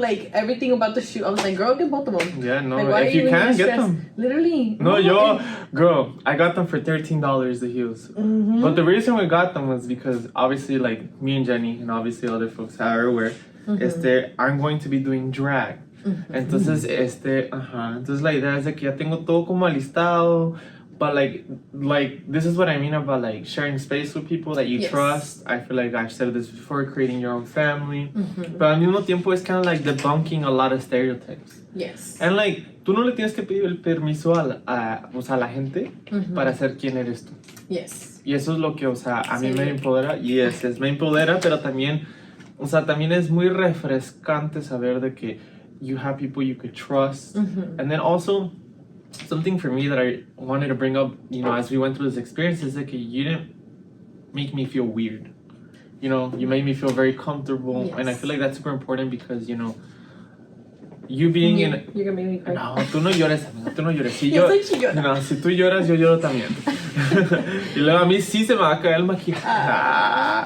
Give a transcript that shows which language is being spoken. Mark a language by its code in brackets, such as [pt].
[en] Like, everything about the shoe. I was like, girl, get both of them. Yeah, no, like, why if are you even can, get stressed? them. Literally. No, girl, I got them for $13, the heels. But the reason we got them was because obviously, like, me and Jenny and obviously other folks are aware, I'm going to be doing drag. [es] Entonces, entonces la idea es de que ya tengo todo como alistado. [en] But like this is what I mean about like sharing space with people that you trust. I feel like I've said this before, creating your own family. But [es] al mismo tiempo es [en] kind of like debunking a lot of stereotypes. Yes. And like, [es] tú no le tienes que pedir el permiso a la gente para ser quien eres tú. [en] Yes. [es] Y eso es lo que, o sea, a mí me empodera. Y me empodera, pero también o sea, también es muy refrescante saber de que [en] you have people you could trust. And then also, something for me that I wanted to bring up, you know, as we went through this experience is that you didn't make me feel weird. You know, you made me feel very comfortable. Yes. And I feel like that's super important because, you know, you being in... You're gonna make me cry. [es] No, tú no llores, amiga, tú no llores. Si Yo soy chillona. No, si tú lloras, yo lloro también. Y luego a mí sí se me va a caer el maquillaje.